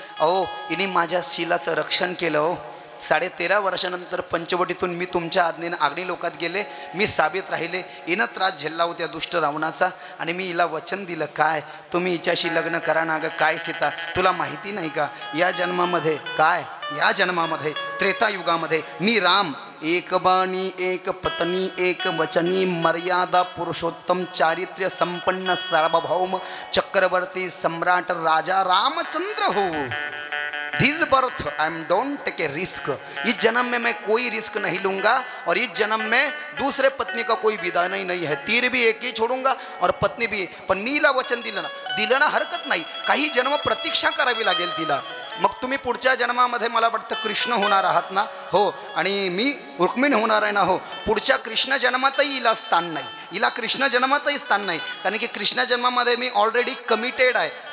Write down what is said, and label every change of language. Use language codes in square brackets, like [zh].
[mr] अहो हिने माझ्या शीलाचं रक्षण केलं हो। 13.5 वर्षानंतर पंचवटीतून मी तुमच्या आज्ञेने अग्निलोकात गेले, मी साबित राहिले, हिनं त्रास झेलला होत्या दुष्ट रावणाचा, आणि मी हिला वचन दिलं काय, तुम्ही हिच्याशी लग्न करा ना गं। काय सीता तुला माहिती नाही का, या जन्मामध्ये काय या जन्मामध्ये त्रेतायुगामध्ये मी राम एक बाणी एक पत्नी एक वचनी मर्यादा पुरुषोत्तम चारित्र्य संपन्न सार्वभौम चक्रवर्ती सम्राट राजा रामचंद्र हो। [en] this birth I am don't take a risk, [hi] इस जन्म में मैं कोई रिस्क नहीं लूंगा और इस जन्म में दूसरे पत्नी का कोई विधान ही नहीं है, तीर भी एक ही छोडूंगा और पत्नी भी। [mr] पण मीला वचन दिलं ना हरकत नाही, काही जन्म प्रतीक्षा करावी लागेल तिला। मग तुम्ही पुढच्या जन्मामध्ये मला वाटतं कृष्ण होणार आहात ना? हो, आणि मी रुक्मिणी होणार आहे ना? हो। पुढच्या कृष्ण जन्मातही हिला स्थान नाही, हिला कृष्ण जन्मातही स्थान नाही, कारण की कृष्ण जन्मामध्ये मी [en] already committed [mr] आहे।